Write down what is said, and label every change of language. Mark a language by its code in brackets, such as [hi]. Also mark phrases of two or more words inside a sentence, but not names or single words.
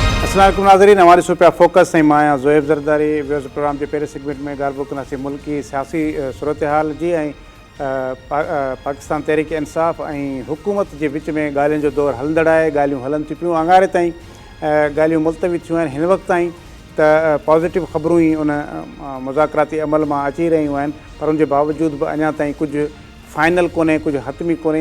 [ur] السلام علیکم ناظرین، ہماری سپیا فوکس ہیں مایا زویب زرداری ویوز پروگرام کے پہلے سیگمنٹ میں [sd] ॻाल्हि कंदासीं मुल्की सियासी सूरतहाल जी ऐं पाकिस्तान तहरीक इंसाफ़ ऐं हुकूमत जे विच में ॻाल्हियुनि जो दौरु हलंदड़ आहे। ॻाल्हियूं हलनि थी पियूं, अंगारे ताईं ॻाल्हियूं मुलतवी थियूं आहिनि। हिन वक़्त ताईं त पॉज़िटिव ख़बरूं ई उन मुज़ाकराती अमल मां अची रहियूं आहिनि, पर उनजे बावजूद बि अञा ताईं कुझु फाइनल कोन्हे, कुझु हतमी कोन्हे।